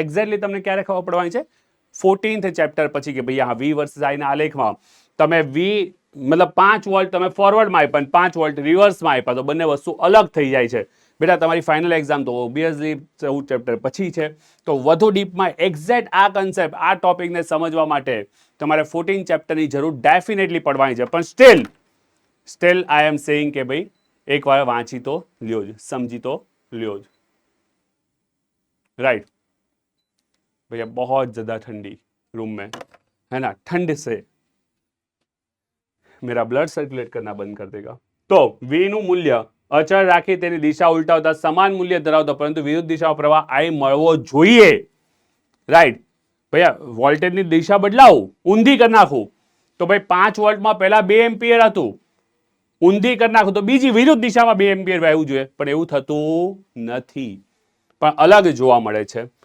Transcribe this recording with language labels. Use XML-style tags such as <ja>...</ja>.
<gu>Exactly તમને ક્યારે ખબર પડવાની છે? 14th ચેપ્ટર પછી કે ભાઈ વી વર્સિસ આઈના આલેખમાં તમે વી મતલબ 5 વોલ્ટ તમે ફોરવર્ડમાં આપ્યા, 5 વોલ્ટ રિવર્સમાં આપ્યા, તો બંને વસ્તુ અલગ થઈ જાય છે. બેટા તમારી ફાઇનલ એક્ઝામ તો ઓબ્વિયસલી 14 ચેપ્ટર પછી છે, તો વધુ ડીપમાં એક્ઝેક્ટ આ કન્સેપ્ટ, આ ટોપિકને સમજવા માટે તમારે 14 ચેપ્ટરની જરૂર ડેફિનેટલી પડવાની છે. પણ steel steel I am saying કે ભાઈ એકવાર વાંચી તો લ્યો જ,</gu> <hi>समझी तो લ્યો જ, राइट भैया बहुत ज्यादा ठंडी रूम में है ना, ठंड से मेरा ब्लड सर्कुलेट करना बंद कर देगा।</hi> <gu>तो v નું મૂલ્ય અચળ રાખી તેની દિશા ઉલટાવતા સમાન મૂલ્ય ધરાવતો પરંતુ વિરુદ્ધ દિશામાં પ્રવાહ I મળવો જોઈએ, રાઈટ। ભૈયા વોલ્ટેજની દિશા બદલાવું, ઊંધી કરી નાખું તો ભાઈ 5 વોલ્ટમાં પહેલા 2 એમ્પિયર હતું, ઊંધી કરી નાખું તો બીજી વિરુદ્ધ દિશામાં 2 એમ્પિયર વહેવું જોઈએ, પણ એવું થતું નથી, પણ અલગ જોવા મળે છે।</gu>